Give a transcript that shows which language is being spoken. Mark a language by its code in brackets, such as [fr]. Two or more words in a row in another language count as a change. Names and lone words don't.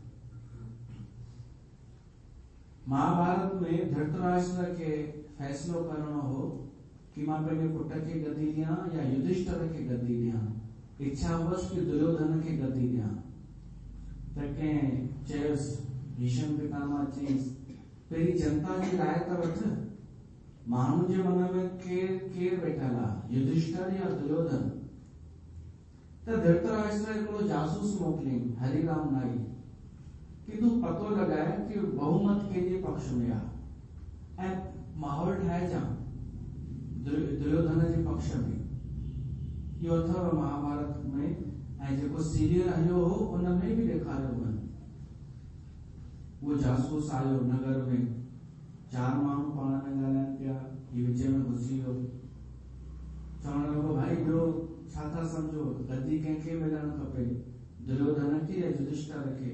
[sd] महाभारत में धृतराष्ट्र खे फैसलो करणो हो कि मां पंहिंजे पुट खे गद्दी ॾियां या युधिष्ठिर खे गद्दी ॾियां। इच्छा हुअसि कि दुर्योधन खे गद्दी ॾियां। त कंहिं चयुसि, भीष्म पितामह चयईंसि, पहिरीं जनता जी राय त वठ, माण्हू जे मन में केर वेठल आहे, युधिष्ठिर या दुर्योधन? त धृतराष्ट्र हिकिड़ो जासूस मोकिलियईं हरिराम नाई कि तू पतो लगाए कि बहुमत कंहिंजे पक्ष में आहे ऐं माहौल ठाहे जा दुर्योधन जे पक्ष में। इहो अथव महाभारत में, ऐं जेको सीरियल हलियो हो उन में बि ॾेखारियो हो। वो जासूस आयो नगर में, 4 माण्हू पाण में ॻाल्हाइनि पिया, हीउ विच में घुसी वियो, चवण लॻो भाई ॿियो छा था सम्झो, गद्दी कंहिंखे मिलणु खपे, दुर्योधन खे या युधिष्ठिर खे?